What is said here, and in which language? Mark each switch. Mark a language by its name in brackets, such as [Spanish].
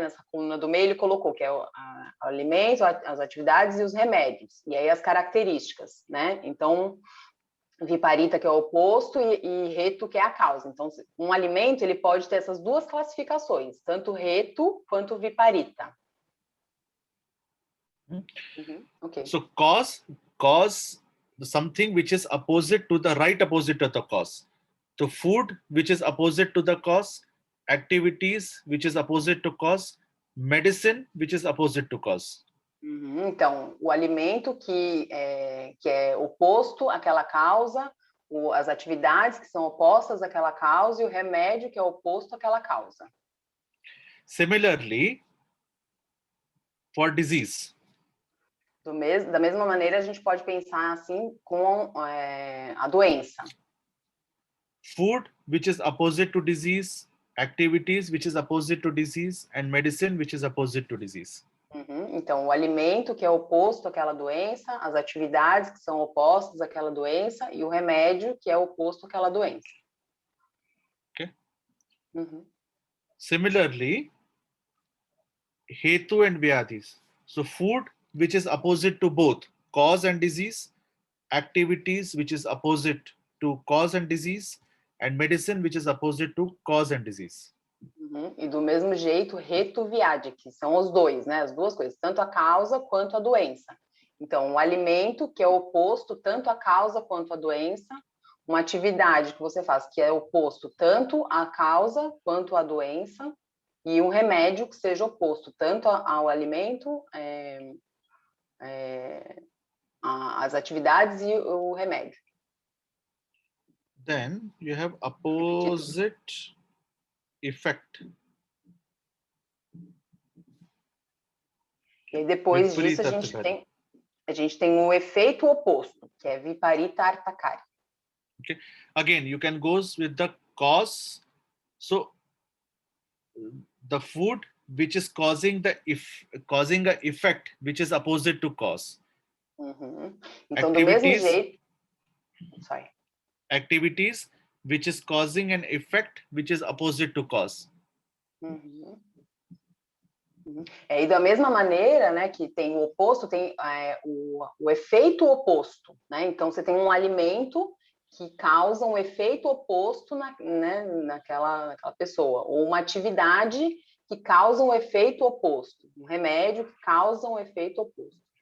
[Portuguese] Nessa coluna do meio, ele colocou que é o alimento, as atividades e os remédios. E aí as características, né? Então, viparita, que é o oposto, e reto, que é a causa. Então, um alimento, ele pode ter essas duas classificações, tanto reto quanto viparita. [English] Okay. So cause something which is opposite to the right opposite of the cause. So food which is opposite to the cause, activities which is opposite to cause, medicine which is opposite to cause. [Portuguese] Então, o alimento que é oposto àquela causa, as atividades que são opostas àquela causa e o remédio que é oposto àquela causa. [English] Similarly, for disease. [Portuguese] Da mesma maneira, a gente pode pensar assim com a doença. [English] Food which is opposite to disease, activities which is opposite to disease, and medicine which is opposite to disease. [Portuguese] Então, o alimento que é oposto àquela doença, as atividades que são opostas àquela doença e o remédio que é oposto àquela doença. [English] Okay. Similarly, hetu and vyadhis. So food which is opposite to both cause and disease, activities which is opposite to cause and disease, and medicine which is opposite to cause and disease. [Portuguese] E do mesmo jeito, reto viadi, que são os dois, né? As duas coisas, tanto a causa quanto a doença. Então, um alimento que é oposto tanto à causa quanto à doença, uma atividade que você faz que é oposto tanto à causa quanto à doença, e um remédio que seja oposto tanto ao alimento, as atividades e o remédio. [English] Then you have opposite effect. [Portuguese] E aí, depois disso, a gente tem o efeito oposto, que é viparita artakari. [English] Okay. Again, you can go with the cause. So the food which is causing a effect which is opposite to cause. [Portuguese] Então, do mesmo jeito, [English] activities which is causing an effect which is opposite to cause. [Portuguese] E da mesma maneira, né, que tem o oposto, tem o efeito oposto, né? Então, você tem um alimento que causa um efeito oposto naquela pessoa, ou uma atividade que causa um efeito oposto, um remédio que causa um efeito oposto.